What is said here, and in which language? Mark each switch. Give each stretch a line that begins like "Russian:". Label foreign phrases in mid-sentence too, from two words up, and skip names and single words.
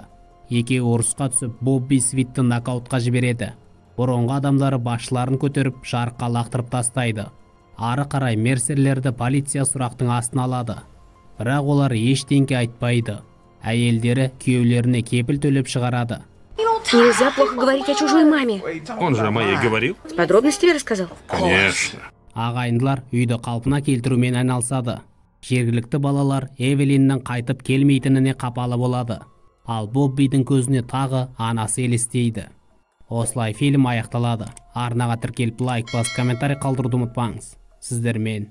Kazakh: Екеуі ұрысқа түсіп, Бобби Свитті нокаутқа жібереді. Бұрынғы адамдары басшыларын көтеріп, жарыққа лақтырып тастайды. Ары қарай мерсерлерді полиция сұрақтың астына алады. Бірақ олар ештеңке айтпайды. Әйелдері күйеулеріне кепіл төлеп шығарады.
Russian: Нельзя плохо говорить о чужой маме. Он же о моей говорил? С подробностями рассказал? Конечно.
Kazakh: Ағайындылар үйді қалпына келтірумен айналысады. Жергілікті балалар Эвелиннің қайтып келмейтініне қапалы болады. Ал Боббидің көзіне тағы анасы елестейді. Осылай фильм аяқталады. Арнаға тіркеліп лайк басып комментарий қалдыруды ұмытпаңыз.